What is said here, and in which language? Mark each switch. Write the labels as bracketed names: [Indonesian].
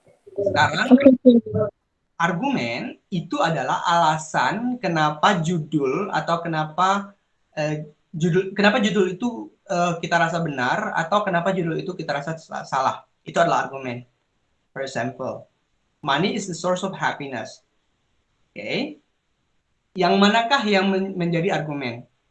[Indonesian] Sekarang argumen itu adalah alasan kenapa judul atau kenapa judul itu kita rasa benar atau kenapa judul itu kita rasa salah. Itu adalah argumen. [English] For example, money is the source of happiness. [Indonesian] Oke. Okay. Yang manakah yang menjadi argumen?